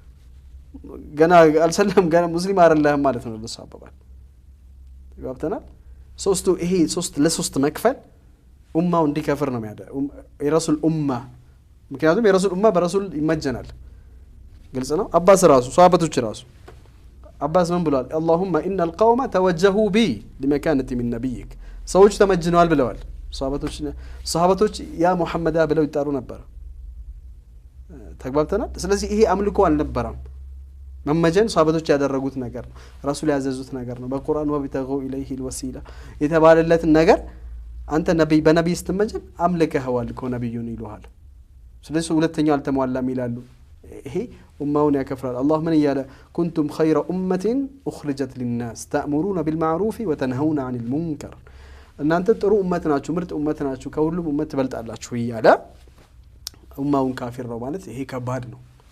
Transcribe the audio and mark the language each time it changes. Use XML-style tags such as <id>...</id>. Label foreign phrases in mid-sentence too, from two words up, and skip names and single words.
<am>ገና አልሰለም ገና ሙስሊም አይደለህም ማለት ነው ለሱ አባባል ይወጣናል ሶስቱ ይሄ ለሶስት መክፈል ኡማው እንዲከፍር ነው የሚያደርገው የረሱል ኡማ ምክንያቱም የረሱል ኡማ በረሱል ይመጀናል ግልጽ ነው አባስ ራሱ ሷሃበቶች ራሱ አባስ ምን ብለዋል</am> <ar>اللهم ان القوم توجهوا بي لمكانه من نبيك</ar> <am>ሰዎች ተመጅነዋል ብለዋል ሷሃበቶች ያ ሙሐመድ ብለው ይጣሩ ነበር ተግባብተናል ስለዚህ ይሄ አምልኮ አልነበረም መመጀን ሷሃበቶች ያደረጉት ነገር ነው ረሱል ያዘዙት ነገር ነው በቁርአን ወቢተጉ</am> <ar>إليه الوسيلة</ar> <am>የተባለለት ነገር አንተ ነብይ በነብይ ስትመጀን አምልከኸዋል እኮ ነብዩን ይሉሃል ስለዚህ ሁለተኛው አልተሟላም ይላሉ ይሄ ኡማውን ያከፍራል አላህ ምን ይያለ</am> <ar>كنتم خير أمة اخرجت للناس تأمرون بالمعروف وتنهون عن المنكر</ar> <am>እናንተ ጥሩ ኡመት ናችሁ ምርጥ ኡመት ናችሁ ከሁሉም ኡመት ትበልጣላችሁ ይያለ ኡማውን ካፊር ነው ማለት ይሄ ከባድ ነው</am>